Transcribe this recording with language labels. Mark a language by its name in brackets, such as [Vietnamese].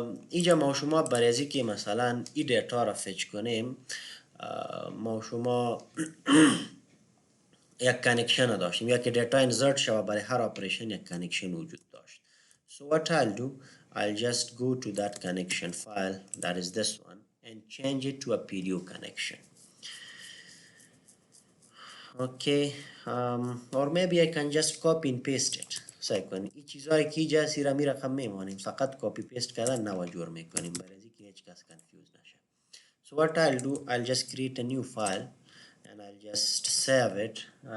[Persian] اینجا ما شما برای از اینکه مثلا این دیتا را فچ کنیم، ما شما یک کانکشن داشتیم یا که دیتا انسرت شود برای هر اپریشن یک کانکشن وجود داشت. [English] So what I'll do, I'll just go to that connection file, that is this one, and change it to a PDO connection. Okay, or maybe I can just copy and paste it. [Persian] سعی کنیم این چیزایی که اینجا سیرا می رقم میمانیم فقط کپی پیست کردن نو جور میکنیم برای اینکه هیچ کس کنفیوز نشه. [English] So what I'll do, I'll just create a new file and I'll just save it.